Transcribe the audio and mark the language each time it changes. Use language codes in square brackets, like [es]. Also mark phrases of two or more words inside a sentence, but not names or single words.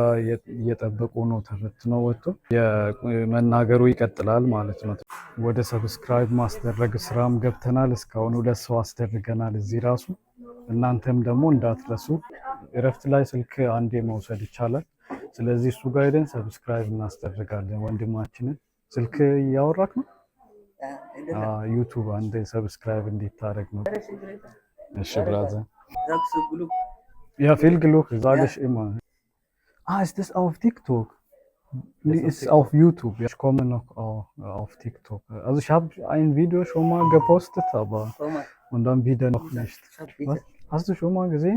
[am] እየጠበቁ ነው ተፈትኖ ወጥቶ የመናገሩ ይቀጥላል ማለት ነው። ወደ ሰብስክራይብ ማስደረግ ስራም ገብተናል። እስካሁን 2 ሰው አስደርገናል እዚህ ራሱ። እናንተም ደግሞ እንዳትረሱ። እረፍት ላይ ስልክ አንዴ መውሰድ ይቻላል። ስለዚህ እሱ ጋር ሄደን ሰብስክራይብ እናስደርጋለን። ወንድማችንን ስልክ እያወራክ ነው። ዩቱብ አንዴ ሰብስክራይብ እንዲታረግ ነው። እሺ ብራዘር። [de] Ja, viel Glück, sage ich immer. Ist das auf TikTok? Ist auf YouTube. Ich komme noch auf TikTok. Also ich habe ein Video schon mal gepostet, aber und dann wieder noch nicht. Was? Hast du schon mal gesehen?